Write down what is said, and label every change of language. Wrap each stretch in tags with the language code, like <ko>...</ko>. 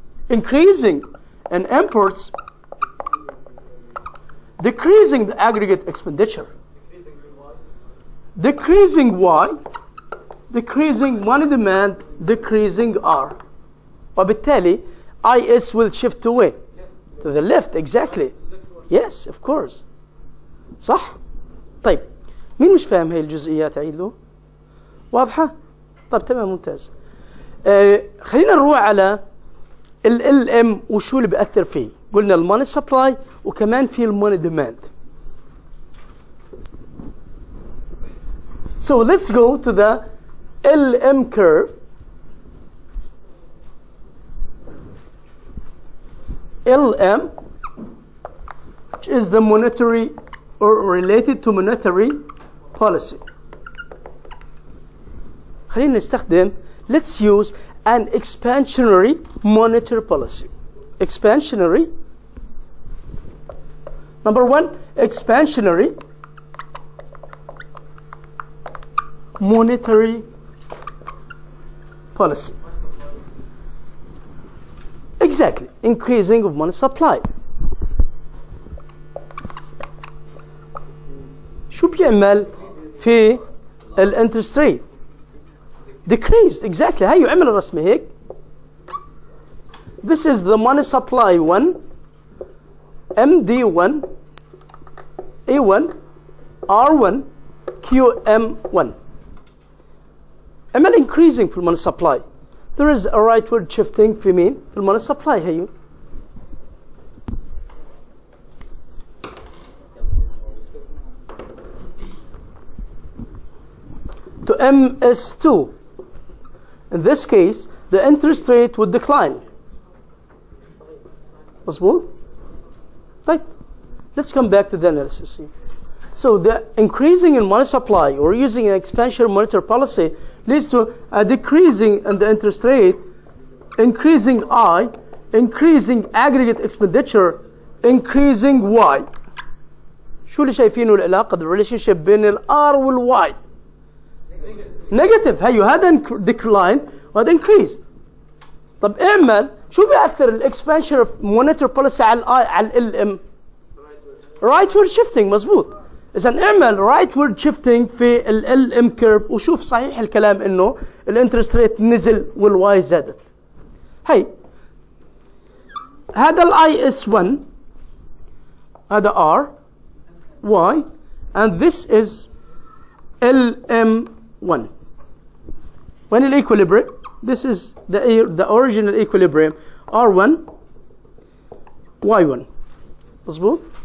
<en>Increasing and imports decreasing the aggregate expenditure. Decreasing Y, decreasing money demand, decreasing R. وبالتالي IS will shift to where? To the left, exactly. Yes, of course.</en> <ar>صح؟ طيب مين مش فاهم هاي الجزئيات؟ أعيد له. واضحة؟ طيب تمام ممتاز. خلينا نروح على ال LM وشو اللي بيأثر فيه. قلنا الماني سبلاي وكمان في الماني ديماند.</ar> <en>So let's go to the LM curve. LM, which is the monetary or related to monetary policy.</en> <ar>خلينا نستخدم,</ar> <en>let's use an expansionary monetary policy. Expansionary. Number one, expansionary monetary policy. Exactly, increasing of money supply.</en> <ar>شو بيعمل في الانترست ريت؟</ar> <en>Decreased, exactly.</en> <ar>هاي يعمل الرسمة هيك.</ar> <en>This is the money supply 1, MD1, A1, R1, QM1. عمل increasing في المونey supply. There is a rightward shifting</en> <ar>في مين؟ في المونey</ar> <en>supply هيو. To MS2. In this case, the interest rate would decline.</en> <ar>مظبوط؟ طيب,</ar> <en>let's come back to the analysis here. So the increasing in money supply or using an expansionary monetary policy leads to a decreasing in the interest rate, increasing I, increasing aggregate expenditure, increasing Y.</en> <ar>شو اللي شايفينه العلاقة</ar> <en>the relationship</en> <ar>بين ال R وال Y؟</ar> <en>Negative.</en> <ar>هيو هذا decline وهذا increased. طب اعمل شو بيأثر الاكسبانشن</ar> <en>monetary policy</en> <ar>على ال LM؟</ar> <en>rightward shifting.</en> <ar>مظبوط. إذا اعمل</ar> <en>rightward shifting</en> <ar>في ال LM curve وشوف صحيح الكلام إنه الانترست ريت نزل والواي زادت. هي هذا ال IS1 هذا</ar> <en>R Y and this is LM1. When in equilibrium, this is the original equilibrium R1 Y1.</en> <ar>مظبوط.</ar>